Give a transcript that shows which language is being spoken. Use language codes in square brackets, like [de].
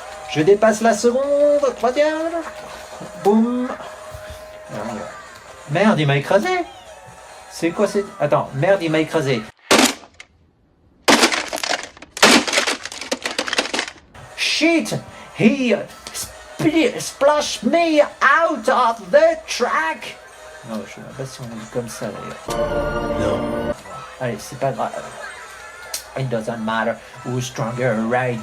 [fr] Je dépasse la seconde, troisième. Boum. Merde, il m'a écrasé. C'est quoi c'est... Attends, merde, il m'a écrasé. [en] Shit, he splashed me out of the track. [fr] Non, je sais même pas si on dit comme ça d'ailleurs. Non. Allez, c'est pas grave. [en] It doesn't matter who's stronger, right?